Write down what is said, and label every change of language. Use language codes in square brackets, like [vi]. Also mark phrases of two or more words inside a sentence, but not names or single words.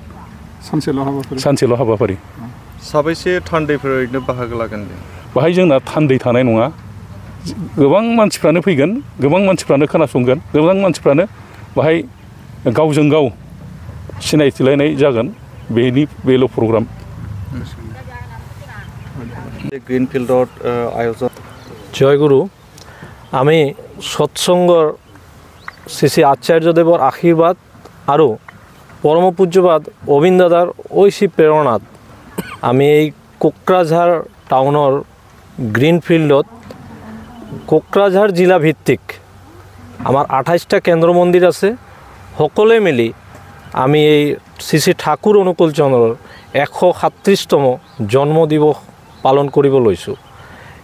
[brx] सानसेल' हाबाफारि साबैसे थान्दैफोर ओरैनो बाहागो लागोन? बाहाय जोंना थान्दै थानाय नङा गोबां मानसिफ्रानो फैगोन गोबां मानसिफ्रानो खोनासंगोन गोबां मानसिफ्रानो बाहाय गावजों गाव सिनायथिलायनाय जागोन बेल' प्रग्राम। [as] গ্ৰীণফিল্ডত আয়োজন জয়গুৰু আমি সৎসংগৰ শ্ৰী শ্ৰী আচাৰ্যদেৱৰ আশীৰ্বাদ আৰু পৰম পূজ্যপাদ অবিন দাদাৰ ঐশী প্ৰেৰণাত আমি এই কোকৰাঝাৰ টাউনৰ গ্ৰীণফিল্ডত কোকৰাঝাৰ জিলা ভিত্তিক আমাৰ 28টা কেন্দ্ৰ মন্দিৰ আছে সকলোৱে মিলি আমি এই শ্ৰী শ্ৰী ঠাকুৰ অনুকূল চন্দ্ৰৰ 137তম জন্ম দিৱস পালন কৰিব লৈছোঁ।